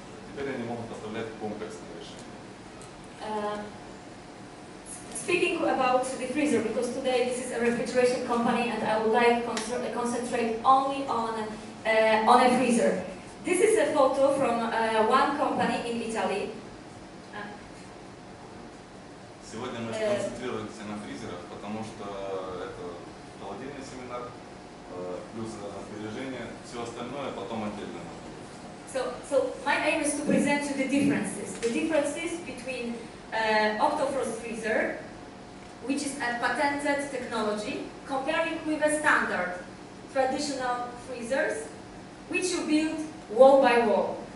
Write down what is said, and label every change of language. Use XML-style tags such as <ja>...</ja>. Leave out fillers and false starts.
<ru>Теперь они могут поставлять комплексные решения.</ru> <en>Speaking about the freezer, because today this is a refrigeration company and I would like to concentrate only on a freezer. This is a photo from one company in Italy.</en> <ru>Сегодня мы сконцентрируемся на фризерах, потому что это холодильный семинар, плюс энергосбережение, все остальное потом отдельно.</ru> <en>So my aim is to present you the differences between Octo Frost freezer, which is a patented technology, comparing with a standard traditional freezers, which you build wall by wall.</en>